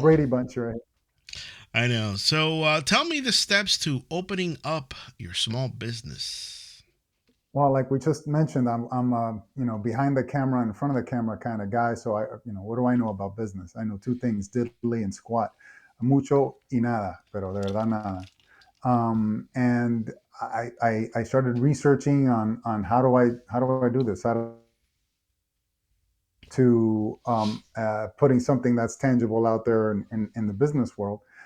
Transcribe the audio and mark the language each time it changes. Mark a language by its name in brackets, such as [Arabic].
[English] Brady bunch, right? I know. So tell me the steps to opening up your small business. Well, like we just mentioned, I'm behind the camera, in front of the camera kind of guy. So what do I know about business? I know two things: diddly and squat. [Spanish] Mucho y nada, pero de verdad nada. [English] And I started researching on how do I do this? How to putting something that's tangible out there in the business world.